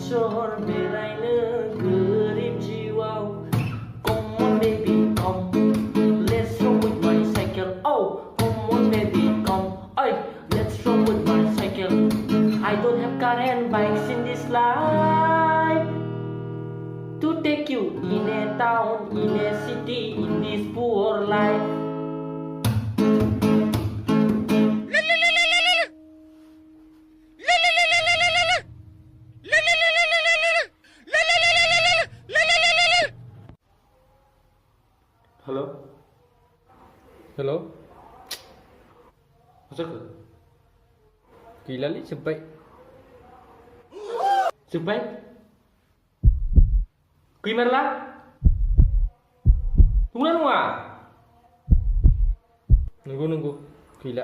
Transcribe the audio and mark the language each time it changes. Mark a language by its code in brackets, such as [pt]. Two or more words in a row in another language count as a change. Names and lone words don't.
[en] hor [brx] बेरायनो गोरिब जिउआव [en] Come on baby come let's roll with my cycle Oh come on baby come Oi let's roll with my cycle I don't have car and bikes in this life to take you in a town in a city in this poor life Hello? Hello? [brx] मा जाखो? गैलालै जोब्बाय। जोब्बाय? गैमारला? नंगौना नङा? नंगौ गैला।